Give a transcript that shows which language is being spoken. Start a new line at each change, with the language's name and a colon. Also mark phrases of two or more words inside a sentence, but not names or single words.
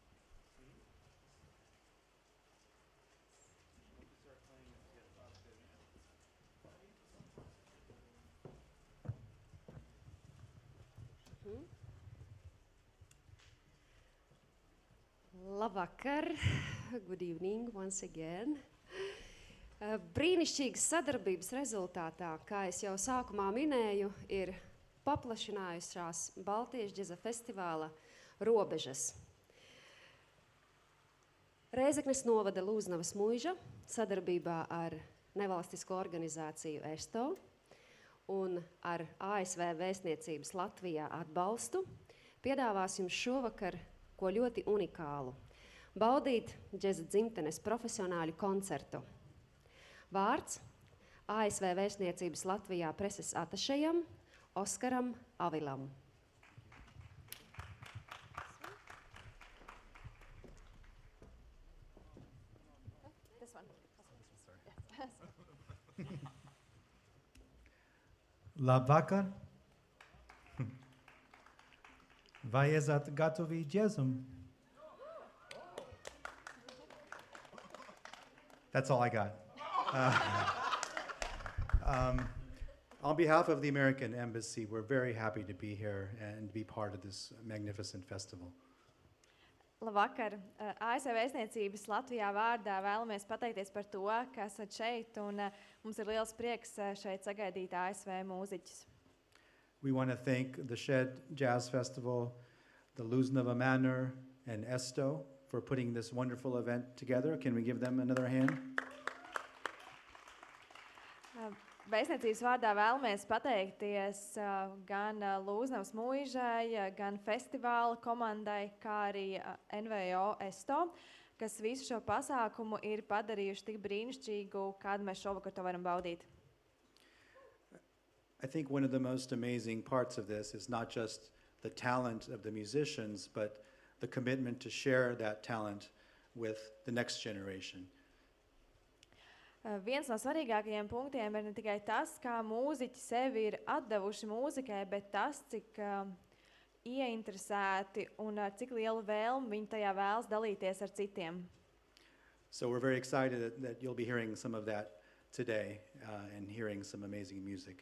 English: We can start playing it together. Labvakar, good evening once again.
Latvian: Brīnišķīgas sadarbības rezultātā, kā es jau sākumā minēju, ir paplašinājušās Baltijas džeza festivāla robežas. Rēzeknes novada Lūznavas muižā sadarbībā ar nevalstisko organizāciju ESTO un ar ASV vēstniecības Latvijā atbalstu piedāvās jums šovakar ko ļoti unikālu – baudīt džeza dzimtenes profesionāļu koncertu. Vārds ASV vēstniecības Latvijā preses atašejam Oskaram Avilam.
English: This one.
Latvian: Labvakar. Vai esat gatavi džezam?
English: That's all I got. On behalf of the American Embassy, we're very happy to be here and be part of this magnificent festival.
Latvian: Labvakar. ASV vēstniecības Latvijā vārdā vēlamies pateikties par to, ka esat šeit, un mums ir liels prieks šeit sagaidīt ASV mūziķus.
English: We want to thank the Shed Jazz Festival, the Lūznava Manor, and ESTO for putting this wonderful event together. Can we give them another hand?
Latvian: Vēstniecības vārdā vēlamies pateikties gan Lūznavas muižai, gan festivāla komandai, kā arī NVO ESTO, kas visu šo pasākumu ir padarījuši tik brīnišķīgu, kādu mēs šovakar to varam baudīt.
English: I think one of the most amazing parts of this is not just the talent of the musicians, but the commitment to share that talent with the next generation.
Latvian: Viens no svarīgākajiem punktiem ir ne tikai tas, kā mūziķi sevi ir atdevuši mūzikai, bet tas, cik ieinteresēti un ar cik lielu vēlmi viņi tajā vēlas dalīties ar citiem.
English: So we're very excited that you'll be hearing some of that today and hearing some amazing music.